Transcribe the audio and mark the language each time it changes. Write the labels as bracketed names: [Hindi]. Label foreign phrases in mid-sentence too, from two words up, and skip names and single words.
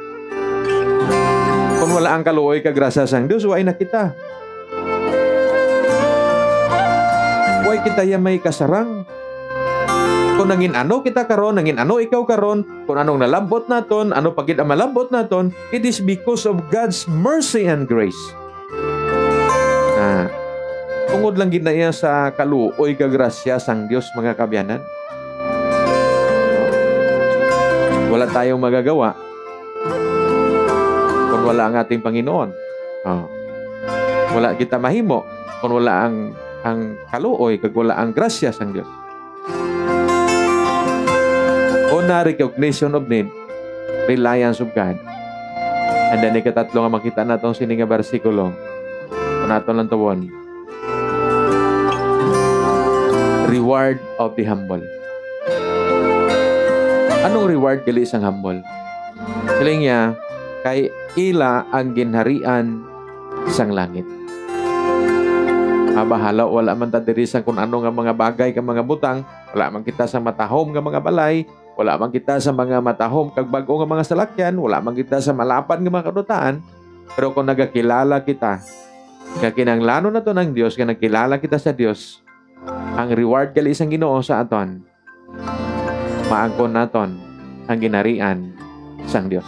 [Hiligaynon] Kung wala ang kaluoy kag grasya sang Dios, way na kita. Way kita ya may kasarang. Kung nangin ano kita karon, nangin ano ikaw karon, kung anong nalambot naton, ano pagid ang malambot naton, [English] it is because of God's mercy and grace. [Hiligaynon] Tungod lang gid na iya sa kaluoy kag grasya sang Dios, mga kabyanan. [Filipino] Wala tayong magagawa kung wala ang ating Panginoon. [Hiligaynon] Wala kita mahimo kung wala ang kaluoy kag wala ang grasya sang Dios. Una, [English] recognition of need, reliance of God. And then [Hiligaynon] ikatatlo nga makita natong sini nga bersikulo. Kung naton lang tuwon, [English] reward of the humble. [Hiligaynon] Anong reward gali sang humble? Siling niya, kay ila ang ginharian sang langit. Bahala, wala man ta diri sang kung ano nga mga bagay ka mga butang, wala man kita sa matahom nga mga balay, wala man kita sa mga matahom kag bag-o nga mga salakyan, wala man kita sa malapad nga mga kadutaan, pero kung nagakilala kita, kakinanglanon na to ng Dios, kaya nagkilala kita sa Dios, ang reward gali isang Ginoo sa aton, maangkon naton ang ginarian sang Dios.